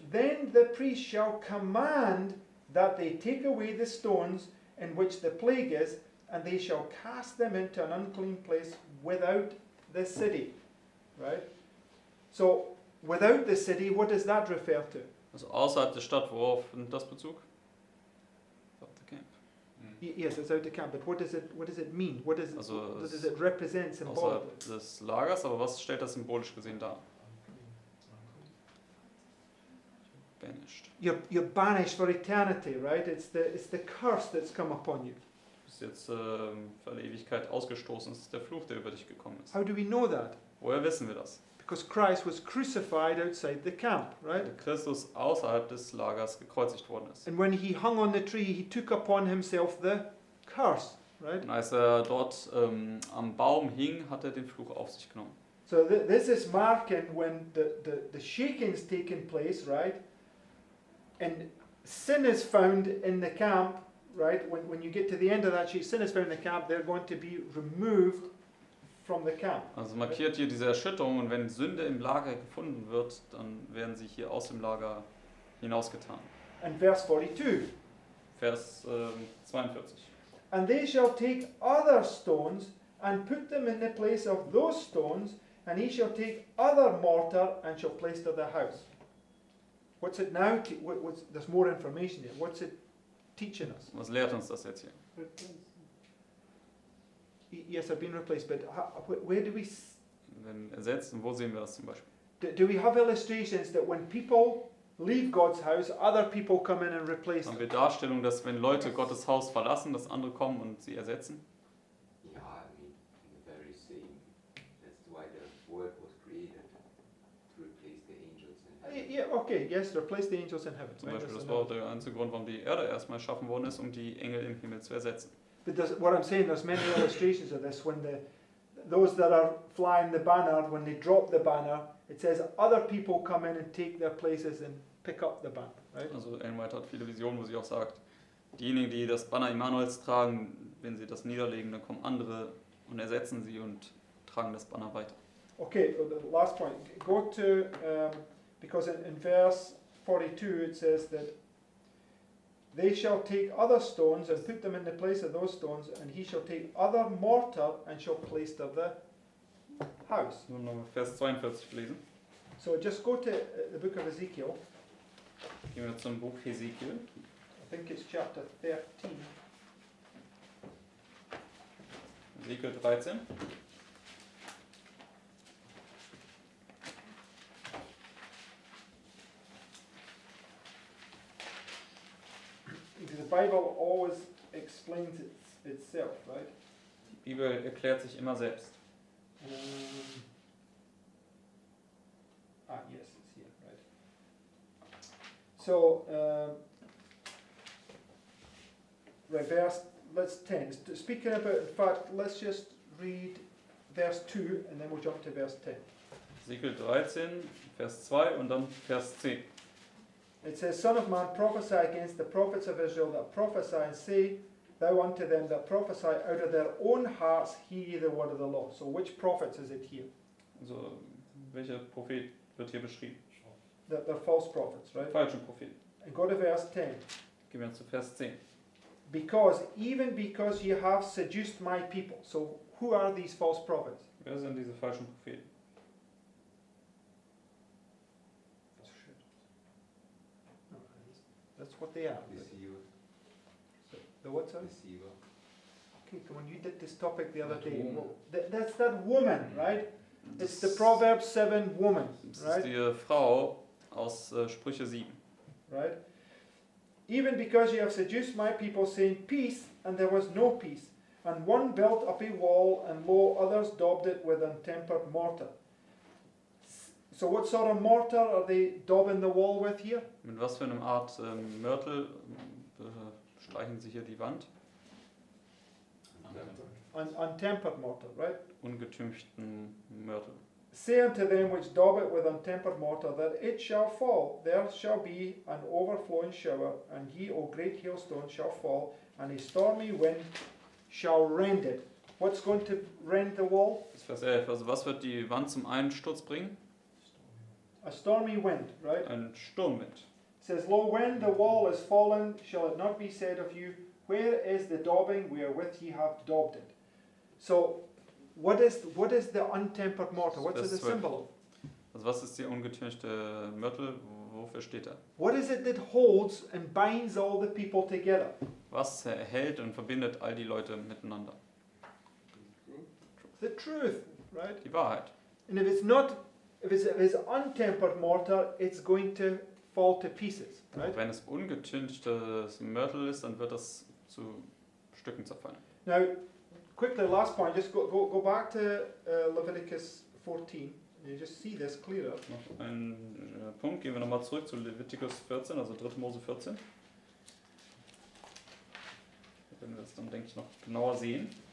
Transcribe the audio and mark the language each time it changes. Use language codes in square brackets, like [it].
[en] Then the priest shall command that they take away the stones in which the plague is, and they shall cast them into an unclean place without the city. Right? So, without the city, what does that refer to? [de] Also außerhalb der Stadt, worauf nimmt das Bezug? Auf [en] the camp. Yes, it's out the camp, but what does it mean? What does [de] Also [en] what does it represent symbolically? [de] Außerhalb des Lagers, aber was stellt das symbolisch gesehen dar? [en] Banished. You're banished for eternity, right? It's the curse that's come upon you. [de] Du bist jetzt für alle Ewigkeit ausgestoßen. Das ist der Fluch, der über dich gekommen ist. [en] How do we know that? [de] Woher wissen wir das? [en] Because Christ was crucified outside the camp, right? [de] Weil Christus außerhalb des Lagers gekreuzigt worden ist. [en] And when he hung on the tree, he took upon himself the curse, right? [de] Und als er dort am Baum hing, hat er den Fluch auf sich genommen. [en] So this is marking when the shaking's taking place, right? And sin is found in the camp, right? When you get to the end of that sheet, sin is found in the camp, they're going to be removed from the camp. [de] Also markiert hier diese Erschütterung, und wenn Sünde im Lager gefunden wird, dann werden sie hier aus dem Lager hinausgetan. [en] And verse 42. [de] Vers 42. [en] And they shall take other stones and put them in the place of those stones, and he shall take other mortar and shall plaster the house. What's it now? There's more information here. What's it teaching us? [de] Was lehrt uns das jetzt hier? [en] Yes, I've been replaced, but where do we [de] Wenn ersetzt, und wo sehen wir das zum Beispiel? [en] do we have illustrations that when people leave God's house, other people come in and replace [de] Haben [en] them? [de] wir Darstellung, dass wenn Leute Gottes Haus verlassen, dass andere kommen und sie ersetzen? [en] Yeah, I mean, in the very same. That's why the word was created to replace the angels in heaven. Yeah, okay, yes, replace the angels in heaven. [de] Zum [en] right? [de] Beispiel, [en] That's [de] das war auch [en] another- [de] der einzige Grund, warum die Erde erstmal erschaffen worden ist, um die Engel im Himmel zu ersetzen. [en] But what I'm saying, there's many illustrations of this. When those that are flying the banner, when they drop the banner, it says other people come in and take their places and pick up the banner, right? [de] Also Ellen White hat viele Visionen, wo sie auch sagt, diejenigen, die das Banner Immanuels tragen, wenn sie das niederlegen, dann kommen andere und ersetzen sie und tragen das Banner weiter. [en] Okay, the last point. Go to, because in verse 42 it says that they shall take other stones and put them in the place of those stones, and he shall take other mortar and shall plaster the house. [de] Nur noch Vers 42 lesen. [en] So just go to the book of Ezekiel. [de] Gehen wir zum Buch Hesekiel. [en] I think it's chapter 13. [de] Hesekiel 13. [en] Because the Bible always explains itself, right? [de] Die Bibel erklärt sich immer selbst. [en] Yes, it's here, right? So, Right, let's 10. Speaking about, in fact, let's just read verse 2 and then we'll jump to verse 10. [de] Ezekiel 13, Vers 2 und dann Vers 10. [en] It says, Son of man, prophesy against the prophets of Israel that prophesy, and say thou unto them that prophesy out of their own hearts hear ye the word of the Lord. So which prophets is it here? [de] Also, welcher Prophet wird hier beschrieben? [en] They're false prophets, right? [de] Falsche Propheten. [en] And go to verse 10. [de] Gehen wir zu Vers 10. [en] Even because you have seduced my people. So who are these false prophets? [de] Wer sind diese falschen Propheten? [en] No, that's what they are. Deceiver. The what, sorry? Deceiver. Okay, come on, you did this topic the other That day. woman. Well, that's that woman, right? It's the [de] Das- [en] Proverbs 7 woman, [de] Das ist [en] right? [de] die Frau aus Sprüche 7. [en] Right? Even because you have seduced my people, saying peace, and there was no peace. And one built up a wall, and lo, others daubed it with untempered mortar. So what sort of mortar are they daubing the wall with here? [de] Mit was für einer Art Mörtel streichen sie hier die Wand? [en] Untempered mortar, right? [de] Ungetünchten Mörtel. [en] Say unto them which daub it with untempered mortar, that it shall fall. There shall be an overflowing shower, and ye, O great hailstone, shall fall, and a stormy wind shall rend it. What's going to rend the wall? [de] Das ist Vers 11. Also was wird die Wand zum Einsturz bringen? [en] A stormy wind, right? [de] Ein Sturmwind. [en] It says, Lo, when the wall is fallen, shall it not be said of you, where is the daubing wherewith ye have daubed it? So, what is the untempered mortar? What's it a symbol of? [de] Also was ist die ungetünchte Mörtel? Wofür steht er? [en] What is it that holds and binds all the people together? [de] Was hält und verbindet all die Leute miteinander? [en] The truth, right? [de] Die Wahrheit. [en] And if it's untempered mortar, it's going to fall to pieces, right? [de] Wenn es ungetünchtes Mörtel ist, dann wird das zu Stücken zerfallen. [en] Now, quickly, last point, just go back to Leviticus 14, and you just see this clearer. [de] Noch ein Punkt, gehen wir nochmal zurück zu Leviticus 14, also 3. Mose 14. Da werden wir das dann, denke ich, noch genauer sehen.